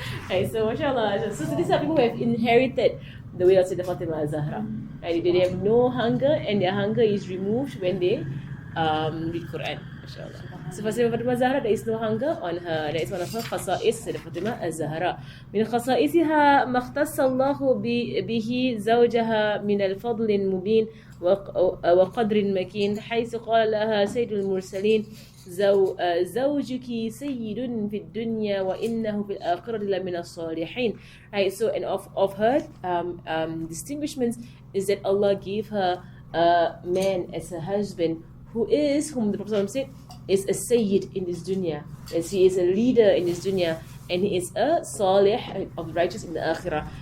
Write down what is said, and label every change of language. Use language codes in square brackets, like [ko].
[en] Right, so mashallah. So these are people who have inherited the way of Sayyidah Fatimah al-Zahra. Right, they have no hunger, and their hunger is removed when they read Quran. Mashallah. So for Sayyidah Fatimah al-Zahra, there is no hunger on her. That is one of her khasa'is, Sayyidah Fatimah al-Zahra. [ar] من خصائصها ما اختص الله به زوجها من الفضل المبين وقدر مكين حيث قال لها سيد المرسلين زوجك سيد في الدنيا وإنه في الآخرة لمن الصالحين. [en] Right, so and of her distinguishments is that Allah gave her a man as a husband whom the Prophet said is a sayyid in this dunya, as he is a leader in this dunya, and he is a salih of righteous in the akhirah.